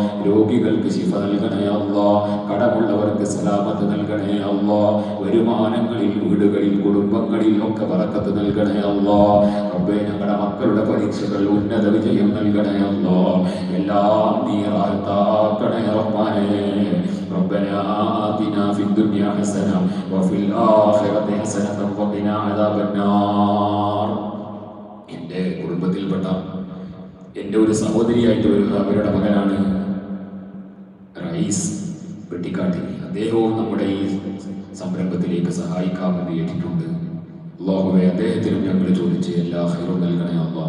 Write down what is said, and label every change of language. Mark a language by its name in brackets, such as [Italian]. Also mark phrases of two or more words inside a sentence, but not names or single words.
[Malayalam] രോഗികൾക്ക് ശിഫ നൽകണേ അല്ലാഹ്. കടമുള്ളവർക്ക് സലാമത്ത് നൽകണേ അല്ലാഹ്. വരുമാനങ്ങളിൽ, വീടുകളിൽ, കുടുംബങ്ങളിൽ ഒക്കെ ബറക്കത്ത് നൽകണേ അല്ലാഹ്. റബ്ബേ, ഞങ്ങളുടെ മക്കളുടെ പരീക്ഷകൾ ഉന്നത വിജയം നൽകണേ അല്ലാഹ്. എല്ലാം നീ റാഹത്താക്കണേ റഹ്മാനേ. [Arabic] ربنا آتنا في الدنيا حسنة وفي الآخرة حسنة وقنا عذاب النار. [Malayalam] എൻ്റെ കുടുംബത്തിൽപ്പെട്ട എൻ്റെ ഒരു സഹോദരിയായിട്ട് അവരുടെ മകനാണ് റയീസ് വെട്ടിക്കാട്ടി. അദ്ദേഹവും നമ്മുടെ ഈ സംരംഭത്തിലേക്ക് സഹായിക്കാൻ വേണ്ടി ഏറ്റിട്ടുണ്ട്. അല്ലാഹുവേ, അദ്ദേഹത്തിനും ഞങ്ങൾ ചോദിച്ച് എല്ലാ ഖൈറും നൽകണേ അല്ലാഹ്.